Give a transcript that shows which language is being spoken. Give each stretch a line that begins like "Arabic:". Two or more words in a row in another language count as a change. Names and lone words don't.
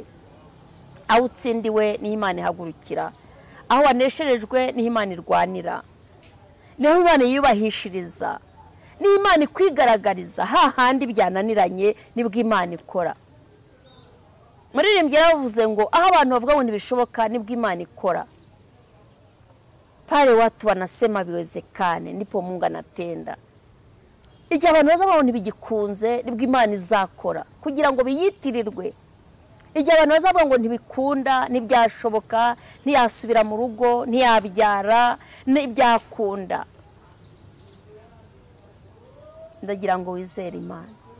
Kinyarwanda: Aho utsindiwe ni Imana ihagurukira, aho wanesherejwe ni Imana irwanira, niho Imana yubahishiriza, ni Imana ikwigaragariza. Hahandi byananiranye nibwo Imana ikora. Muririmbyi yaravuze ngo aho abantu bavuga ngo ntibishoboka nibwo Imana ikora.
Swahili: Pale watu wanasema biwezekane ndipo Mungu anatenda.
Kinyarwanda: Igihe abantu baza babona ibigikunze nibwo Imana izakora kugira ngo biyitirirwe. Igihe abantu baza bavuga ngo ntibikunda, ntibyashoboka, ntiyasubira mu rugo, ntiyabyara, ntibyakunda, ndagira ngo wizere Imana.